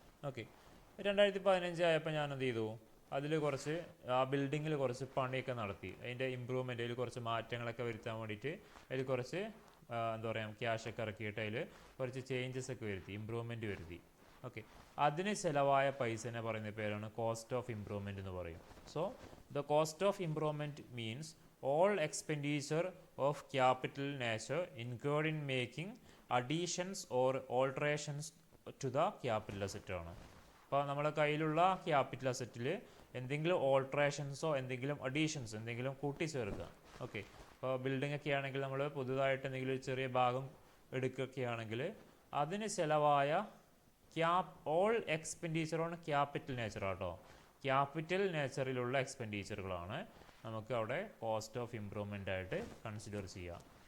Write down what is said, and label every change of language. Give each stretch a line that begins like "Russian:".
Malayalam: Okay, 2015 ആയപ്പോൾ ഞാൻ എന്ത് ചെയ്തു, അതിൽ കുറച്ച് ആ ബിൽഡിങ്ങിൽ കുറച്ച് പണിയൊക്കെ നടത്തി. അതിൻ്റെ ഇമ്പ്രൂവ്മെൻ്റ്, അതിൽ കുറച്ച് മാറ്റങ്ങളൊക്കെ വരുത്താൻ വേണ്ടിയിട്ട് അതിൽ കുറച്ച് എന്താ പറയുക ക്യാഷൊക്കെ ഇറക്കിയിട്ട് അതിൽ കുറച്ച് ചേഞ്ചസ് ഒക്കെ വരുത്തി, ഇമ്പ്രൂവ്മെൻറ്റ് വരുത്തി. ഓക്കെ, അതിന് ചിലവായ പൈസനെ പറയുന്ന പേരാണ് കോസ്റ്റ് ഓഫ് ഇംപ്രൂവ്മെൻറ്റ് എന്ന് പറയും.
English: So the cost of improvement means all expenditure of capital nature incurred in making additions or alterations to the capital asset ആണ്.
Malayalam: അപ്പോൾ നമ്മുടെ കയ്യിലുള്ള ക്യാപിറ്റൽ അസറ്റിൽ എന്തെങ്കിലും ഓൾട്രേഷൻസോ എന്തെങ്കിലും അഡീഷൻസ് എന്തെങ്കിലും കൂട്ടിച്ചേർക്കുക. ഓക്കെ, ഇപ്പോൾ ബിൽഡിംഗ് ഒക്കെ ആണെങ്കിൽ നമ്മൾ പുതുതായിട്ട് എന്തെങ്കിലും ഒരു ചെറിയ ഭാഗം എടുക്കുകയാണെങ്കിൽ അതിന് ചിലവായ
English: all expenditure on capital nature
Malayalam: ആട്ടോ, ക്യാപിറ്റൽ നേച്ചറിലുള്ള എക്സ്പെൻഡിച്ചറുകളാണ് നമുക്ക് അവിടെ കോസ്റ്റ് ഓഫ് ഇംപ്രൂവ്മെൻ്റ് ആയിട്ട് കൺസിഡർ ചെയ്യാം.